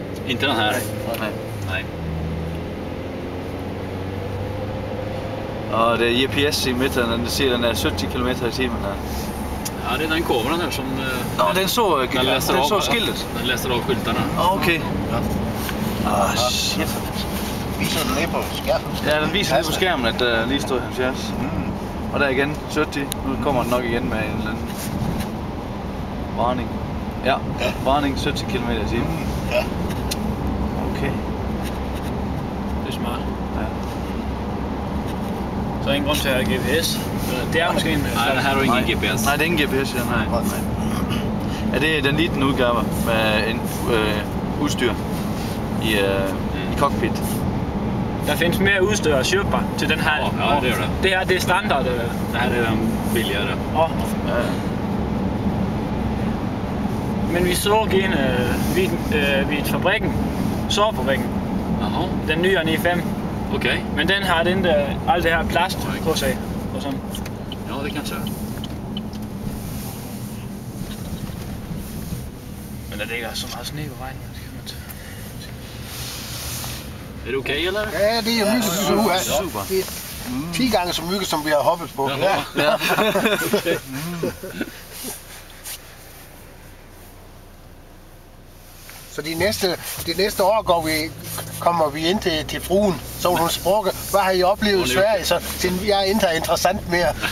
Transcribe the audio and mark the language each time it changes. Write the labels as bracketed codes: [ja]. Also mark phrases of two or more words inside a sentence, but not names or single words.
[sv] Inte den här. Nej. [da] Og det er GPS i midten, den siger, den er 70 km i timen her. [sv] Ja, det är den kameran här som... [da] Nå, den så skiltet. [sv] Den läser av skyltarna. [en] Okay. Shit. [da] Viser den ned på skærmen? Ja, den viser lige på skærmen, at der lige stod 70. Og der igen 70. [sv] Nu kommer den nok igen med en eller anden varning. Ja, varning 70 km i timen. Ja. Okay. [da] Det er smart. Ja. Så er ingen grund til at have GPS. Det er måske en... Nej, det her er jo ingen GPS. Nej, det er ingen GPS, ja. Nej. Ja, det er den lille udgave med en udstyr i cockpit. Der findes mere udstyr at købe til den her. Ja, det er det. Det her, det er standard. [sv] Det här är den billigare. Ja. Ja. [da] Men vi så en ved fabrikken, sårfabrikken, [sv] Jaha, [da] den nye 95. [sv] okej. [da] Men den har den der, alt det her plast på sig og sådan. [sv] Ja, det kanske är. [da] Men der ligger så meget sne på vejen. [sv] Är det okej eller? [da] Ja, det er mygge her. Super. Det er 10 gange så mygge, som vi har hoppet på. [sv] Jaha. Ja. [da] Så de næste år kommer vi ind til fruen, så hun spørger, hvad har I oplevet i Sverige, så jeg er ikke interessant mere.